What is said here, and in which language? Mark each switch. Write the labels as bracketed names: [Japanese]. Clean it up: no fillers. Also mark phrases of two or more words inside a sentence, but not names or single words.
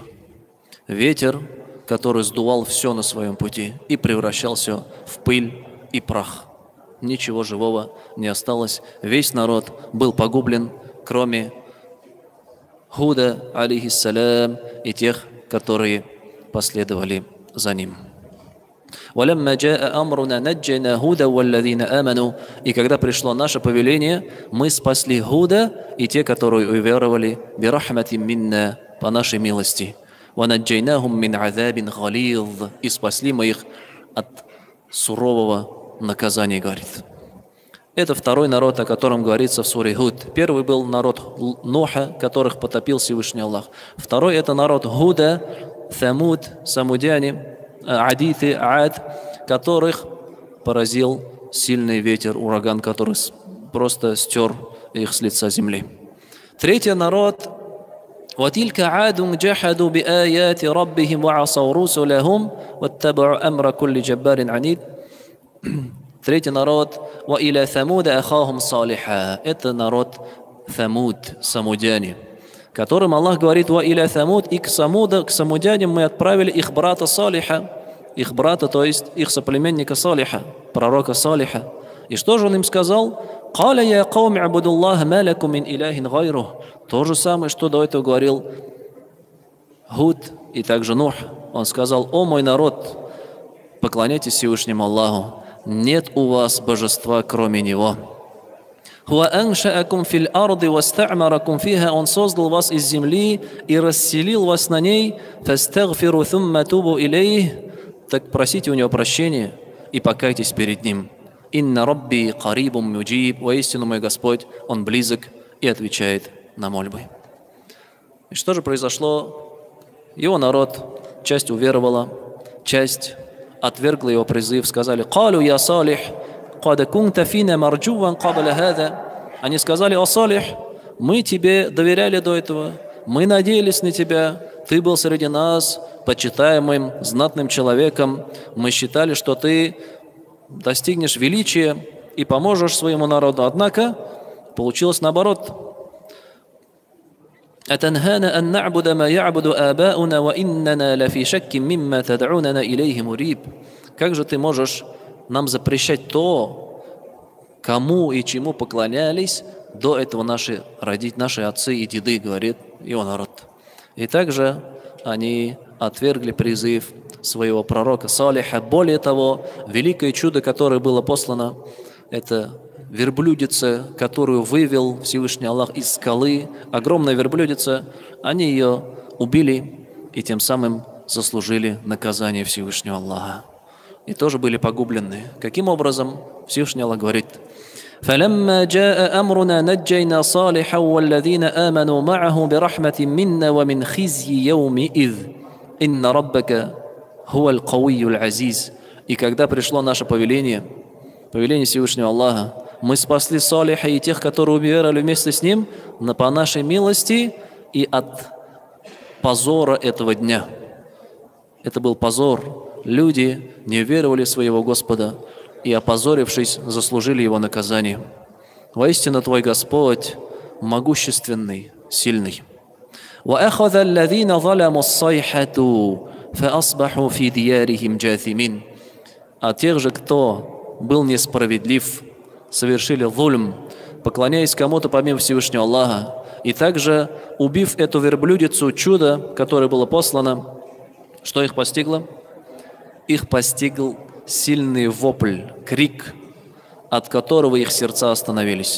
[Russian] Ветер, который сдувал все на своем пути и превращался в пыль и прах. Ничего живого не осталось. Весь народ был погублен, кроме Худа, алейхиссалям, и тех, которые последовали за ним. [Arabic] وَلَمَّا جَاءَ أَمْرُنَا نَجَّيْنَا هُودًا وَالَّذِينَ آمَنُوا. [Russian] И когда пришло наше повеление, мы спасли Худа и те, которые уверовали, [Arabic] بِرَحْمَةٍ مِنَّا, [Russian] по нашей милости. [Arabic] وَنَجَّيْنَاهُمْ مِنْ عَذَابٍ غَلِيظٍ. [Russian] И спасли мы их от сурового наказания, говорит. Это второй народ, о котором говорится в суре Худ. Первый был народ Нуха, которых потопил Всевышний Аллах. Второй — это народ Худа, Самуд, самудяне, Адиты, Ад, которых поразил сильный ветер, ураган, который просто стер их с лица земли. Третий народ — [Arabic] وَتِلْكَ عَادٌ جَحَدُوا بِآيَاتِ رَبِّهِمْ وَعَصَوْا رُسُلَهُمْ وَاتَّبَعُوا أَمْرَ كُلِّ جَبَّارٍ عَنِيدٍ. [Russian] Третий народ — [Arabic] وَإِلَى ثَمُودَ أَخَاهُمْ صَالِحًا. [Russian] Это народ Самуд, самудяне, которым Аллах говорит: [Arabic] «وَإِلَى ثَمُودَ». [Russian] И к самудянам мы отправили их брата Салиха, их брата, то есть их соплеменника Салиха, пророка Салиха. И что же он им сказал? [Arabic] قَالَ يَا قَوْمِ اعْبُدُوا اللَّهَ مَا لَكُم مِّنْ إِلَٰهٍ غَيْرُهُ. [Russian] То же самое, что до этого говорил Худ и также Нух. Он сказал: «О мой народ, поклоняйтесь Всевышнему Аллаху. Нет у вас божества, кроме Него. Он создал вас из земли и расселил вас на ней. Так просите у Него прощения и покайтесь перед Ним. [Arabic] إن ربي قريب مجيب. [Russian] Воистину мой Господь, Он близок и отвечает на мольбы». И что же произошло? Его народ, часть уверовала, часть отвергла его призыв, сказали: [Arabic] «قالوا يا صالح قد كنت فينا مرجوا قبل هذا». [Russian] Они сказали: «О Салих, мы тебе доверяли до этого, мы надеялись на тебя, ты был среди нас почитаемым, знатным человеком, мы считали, что ты достигнешь величия и поможешь своему народу». Однако получилось наоборот. [Arabic] أتنهانا أن نعبد ما يعبد آباؤنا وإننا لفي شك مما تدعوننا إليه مريب. [Russian] Как же ты можешь нам запрещать то, кому и чему поклонялись до этого наши отцы и деды, говорит его народ. И также они отвергли призыв своего пророка Салиха. Более того, великое чудо, которое было послано, это верблюдица, которую вывел Всевышний Аллах из скалы, огромная верблюдица, они ее убили и тем самым заслужили наказание Всевышнего Аллаха. И тоже были погублены. Каким образом? Всевышний Аллах говорит: [Arabic] فَلَمَّا جَاءَ أَمْرُنَا نَجَّيْنَا صَالِحًا وَالَّذِينَ آمَنُوا مَعَهُ بِرَحْمَةٍ مِنَّا وَمِنْ خِزْيِ يَوْمِئِذٍ إِنَّ رَبَّكَ هُوَ الْقَوِيُّ الْعَزِيزُ. [Russian] И когда пришло наше повеление Всевышнего Аллаха, мы спасли Салиха и тех, которые уверовали вместе с ним, по нашей милости и от позора этого дня. Это был позор. Люди не веровали в своего Господа и, опозорившись, заслужили его наказание. Воистину твой Господь могущественный, сильный. [Arabic] وَأَخَذَ الَّذِينَ ظَلَمُوا الصَّيْحَةُ فَأَصْبَحُوا فِي دِيَارِهِمْ جَاثِمِينَ. [Russian] А тех же, кто был несправедлив, совершили зульм, поклоняясь кому-то помимо Всевышнего Аллаха, и также, убив эту верблюдицу, чудо, которое было послано, что их постигло? Их постигл сильный вопль, крик, от которого их сердца остановились.